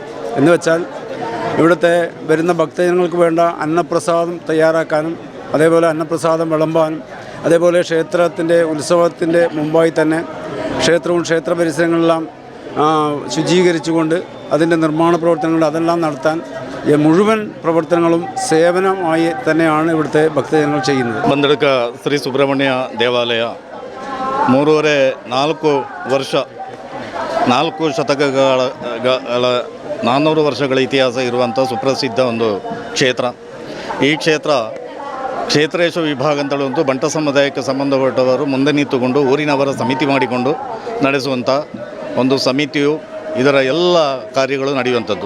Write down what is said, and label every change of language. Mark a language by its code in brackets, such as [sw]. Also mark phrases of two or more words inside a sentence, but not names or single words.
[ml] എന്ന് വെച്ചാൽ ഇവിടുത്തെ വരുന്ന ഭക്തജനങ്ങൾക്ക് വേണ്ട അന്നപ്രസാദം തയ്യാറാക്കാനും അതേപോലെ അന്നപ്രസാദം വിളമ്പാനും അതേപോലെ ക്ഷേത്രത്തിൻ്റെ ഉത്സവത്തിൻ്റെ മുമ്പായി തന്നെ ക്ഷേത്രവും ക്ഷേത്ര പരിസരങ്ങളെല്ലാം ശുചീകരിച്ചുകൊണ്ട് അതിൻ്റെ നിർമ്മാണ പ്രവർത്തനങ്ങൾ അതെല്ലാം നടത്താൻ ഈ മുഴുവൻ പ്രവർത്തനങ്ങളും സേവനമായി തന്നെയാണ് ഇവിടുത്തെ ഭക്തജനങ്ങൾ ചെയ്യുന്നത്. [kn] ಬಂದಡಕ ಶ್ರೀ ಸುಬ್ರಹ್ಮಣ್ಯ ದೇವಾಲಯ 4 ಶತಕಗಳ 400 ವರ್ಷಗಳ ಇತಿಹಾಸ ಇರುವಂಥ ಸುಪ್ರಸಿದ್ಧ ಒಂದು ಕ್ಷೇತ್ರ. ಈ ಕ್ಷೇತ್ರೇಶ ವಿಭಾಗ ಅಂತೇಳುವಂಥ ಬಂಟ ಸಮುದಾಯಕ್ಕೆ ಸಂಬಂಧಪಟ್ಟವರು ಮುಂದೆ ನಿಂತುಕೊಂಡು ಊರಿನವರ ಸಮಿತಿ ಮಾಡಿಕೊಂಡು ನಡೆಸುವಂಥ ಒಂದು ಸಮಿತಿಯು ಇದರ ಎಲ್ಲ ಕಾರ್ಯಗಳು ನಡೆಯುವಂಥದ್ದು.